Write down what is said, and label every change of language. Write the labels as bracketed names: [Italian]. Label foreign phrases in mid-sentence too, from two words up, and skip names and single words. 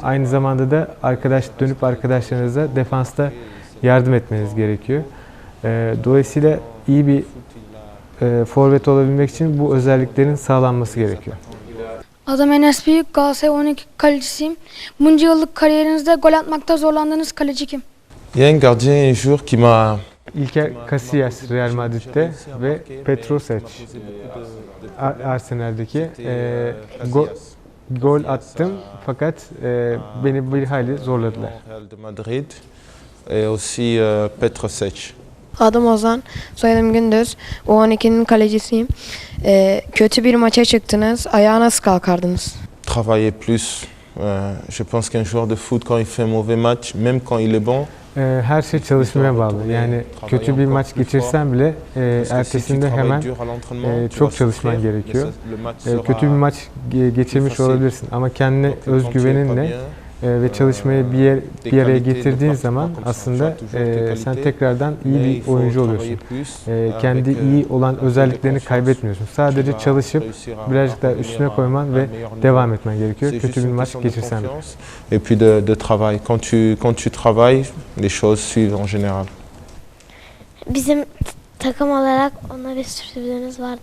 [Turkish] Aynı zamanda da dönüp arkadaşlarınıza defansta yardım etmeniz gerekiyor. Dolayısıyla iyi bir forvet olabilmek için bu özelliklerin sağlanması gerekiyor. Adım Enes Büyük, Galatasaray 12 kalecisiyim. Bunca yıllık kariyerinizde gol atmakta zorlandığınız kaleci kim? [French] Il y a un gardien un jour qui m'a... [Turkish] İlker Casillas Real Madrid'de ve Petro Cech Arsenal'deki gol attım fakat beni bir hayli zorladılar. [French] Real de Madrid et aussi Petro Cech. [Turkish] Adım Ozan, soyadım Gündüz. U12'nin kalecisiyim. Kötü bir maça çıktınız. Ayağa nasıl kalkardınız? [French] Travailler plus. Je pense qu'un joueur de foot, quand il fait un mauvais match, même quand il est bon, [Turkish] her şey çalışmaya bağlı. Yani kötü bir maç geçirsen bile ertesinde hemen çok çalışman gerekiyor. Kötü bir maç geçirmiş olabilirsin ama kendine özgüveninle ve çalışmayı bir araya getirdiğin zaman aslında sen tekrardan iyi bir oyuncu oluyorsun. Kendi iyi olan özelliklerini kaybetmiyorsun. Sadece çalışıp birazcık daha üstüne koyman ve devam etmen gerekiyor. Kötü bir maç geçirsen de. [French] Et puis de travail. Quand tu travailles, les choses suivent en général. [Turkish] Bizim takım olarak ona bir sürprizimiz vardı.